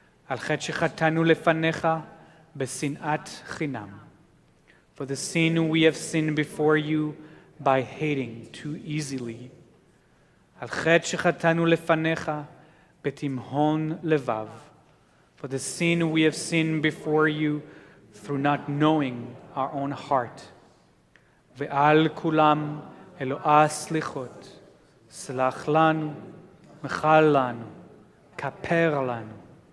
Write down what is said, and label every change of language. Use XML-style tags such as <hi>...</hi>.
<he>על חטא שחטאנו לפניך בשנאת חינם.</he> <en>For the sin we have sinned before you by hating too easily.</en> <he>על חטא שחטאנו לפניך בתימהון לבב.</he> <en>For the sin we have sinned before you through not knowing our own heart.</en> <he>ועל כולם אלוהה סליחות, סלח לנו, מחל לנו, כפר לנו.</he>